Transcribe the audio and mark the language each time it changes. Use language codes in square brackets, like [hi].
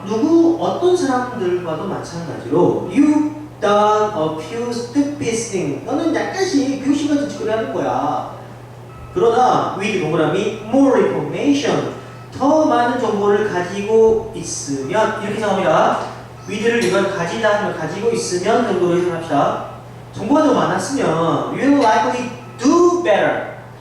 [ko] 누구 어떤 사람들과도 마찬가지로 [en] You've done a few stupid things. [ko] 너는 약간씩 병신같은 짓거리 하는 거야. 그러나 with 동그라미 [en] more information. [ko] 더 많은 정보를 가지고 있으면 이렇게 생각합니다. 위드를 이걸 가지고 있으면 정도로 해석합시다. 정보가 더 많았으면 [en] you will likely do better.